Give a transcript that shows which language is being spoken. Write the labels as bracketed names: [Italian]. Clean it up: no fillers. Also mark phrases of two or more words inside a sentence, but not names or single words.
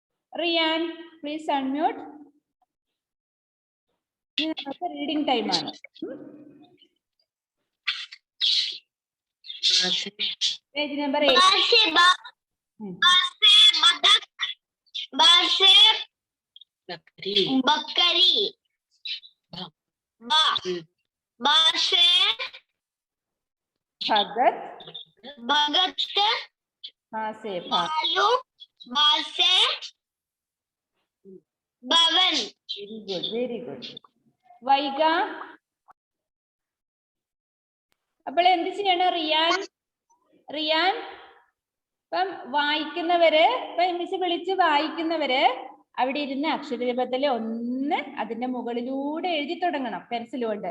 [English] റിയാൻ please unmute. reading time ആണ്. page number 8. [Hindi] बकरी भगत भगत से भालू से भवन. [English] very good, very good. [Malayalam] വൈഗ അപ്പോൾ എന്ത് ചെയ്യണം റിയാൻ? റിയാൻ ഇപ്പം വായിക്കുന്നവര്, ഇപ്പൊ മിസ് വിളിച്ച് വായിക്കുന്നവര് അവിടെ ഇരുന്ന് അക്ഷരരൂപത്തില് ഒന്ന് അതിന്റെ മുകളിലൂടെ എഴുതി തുടങ്ങണം പെൻസിൽ കൊണ്ട്.